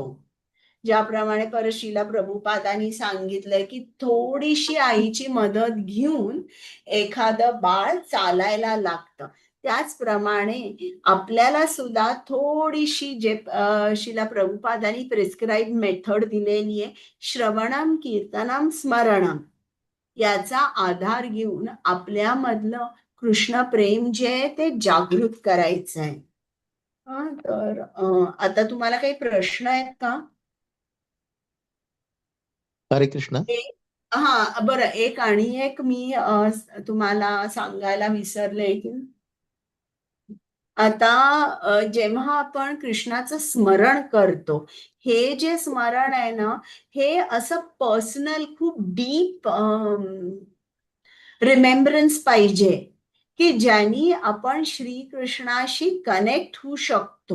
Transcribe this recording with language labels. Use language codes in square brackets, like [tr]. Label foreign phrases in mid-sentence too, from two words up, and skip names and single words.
[mr] ज्याप्रमाणे परत श्रीला प्रभुपादांनी सांगितलंय की थोडीशी आईची मदत घेऊन एखादं बाळ चालायला लागतं, त्याचप्रमाणे आपल्याला सुद्धा थोडीशी जे श्रीला प्रभुपादांनी [en] prescribe method [mr] दिलेली आहे, [sa] श्रवणम कीर्तनम स्मरणम, [mr] याचा आधार घेऊन आपल्यामधलं कृष्ण प्रेम जे आहे ते जागृत करायचं आहे. तर आता तुम्हाला काही प्रश्न आहेत का? हरे कृष्ण. हा, बरं, एक आणि एक मी तुम्हाला सांगायला विसरले की आता जेव्हा आपण कृष्णाचं स्मरण करतो, हे जे स्मरण आहे ना, हे असं पर्सनल खूप [en] deep remembrance [mr] पाहिजे, की ज्यांनी आपण श्रीकृष्णाशी कनेक्ट होऊ शकतो.